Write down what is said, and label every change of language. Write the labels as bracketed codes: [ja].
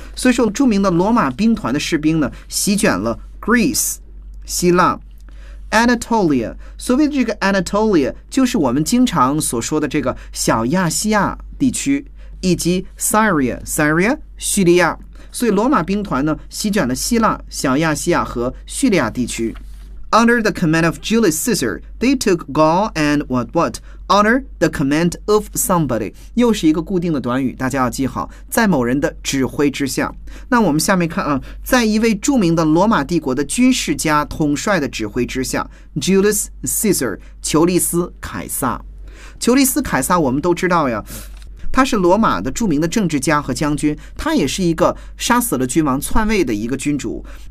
[zh] 所以说著名的罗马兵团的士兵呢席卷了 Greece 希腊 Anatolia。所谓的这个 Anatolia 就是我们经常所说的这个小亚细亚地区，以及 Syria 叙利亚。所以罗马兵团呢席卷了希腊、小亚细亚和叙利亚地区。 [en] Under the command of Julius Caesar, they took Gaul and what? Under the command of somebody. [zh] 又是一个固定的短语，大家要记好，在某人的指挥之下。那我们下面看啊，在一位著名的罗马帝国的军事家统帅的指挥之下， Julius Caesar, 丘利斯·凯撒。丘利斯·凯撒我们都知道呀，他是罗马的著名的政治家和将军，他也是一个杀死了君王篡位的一个君主。